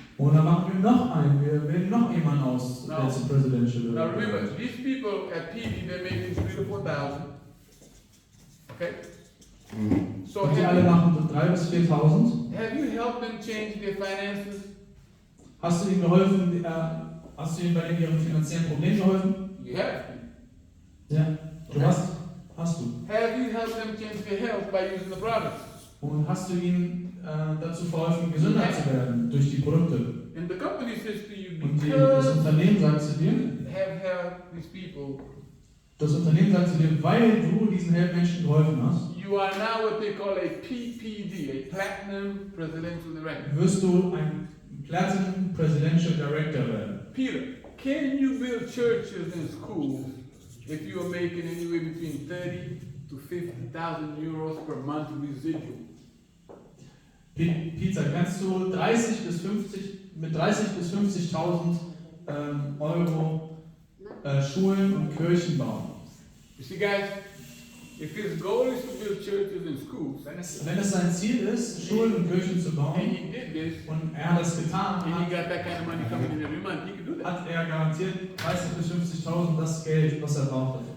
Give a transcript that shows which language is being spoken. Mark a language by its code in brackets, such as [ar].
[de] Und dann machen wir noch einen. Wir wählen noch jemanden aus, der [en] No. [de] zum Presidential [en] Now remember, these people at PD, they're making 3,000 to 4,000. Okay? So [de] Und die alle machen 3.000 bis 4.000. [en] have you helped them change their finances? [de] Hast du ihnen geholfen? Hast du ihnen bei ihren finanziellen Problemen geholfen? [en] You have. [de] Ja. Du hast du. [en] Have you helped them change their health by using the products? [de] Und hast du ihnen dazu verholfen, gesünder zu werden durch die Produkte? [en] And the company says to you, [de] Und das [en] because [de] Unternehmen sagt zu dir, [en] have helped these people, [de] das Unternehmen sagt zu dir, weil du diesen Menschen geholfen hast, [en] you are now what they call a PPD, a Platinum Presidential Director. [de] wirst du ein Platinum Presidential Director werden. [en] Peter, can you build churches and schools if you are making anywhere between 30 to 50,000 euros per month residual? [de] Peter, kannst du mit 30 bis 50.000 Euro Schulen und Kirchen bauen? [en] You see, guys, if his goal is to build churches and schools, [de] Wenn es sein Ziel ist, Schulen und Kirchen zu [en] and [de] bauen, [en] he did this, [de] und er hat das getan, [en] and he got that kind of money coming in every month, he could do that. [de] hat er garantiert 30 bis 50.000 das Geld, was er braucht.